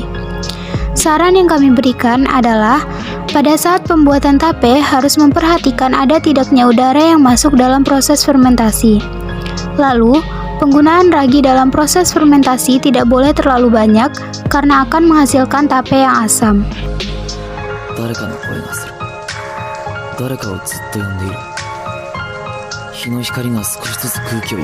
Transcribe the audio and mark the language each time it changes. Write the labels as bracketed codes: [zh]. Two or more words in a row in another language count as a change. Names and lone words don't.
[id] Saran yang kami berikan adalah, pada saat pembuatan tape harus memperhatikan ada tidaknya udara yang masuk dalam proses fermentasi. Lalu, penggunaan ragi dalam proses fermentasi tidak boleh terlalu banyak karena akan menghasilkan tape yang asam. [ja] 誰かの声がする。誰かをずっと呼んでいる。日の光が少しずつ空気を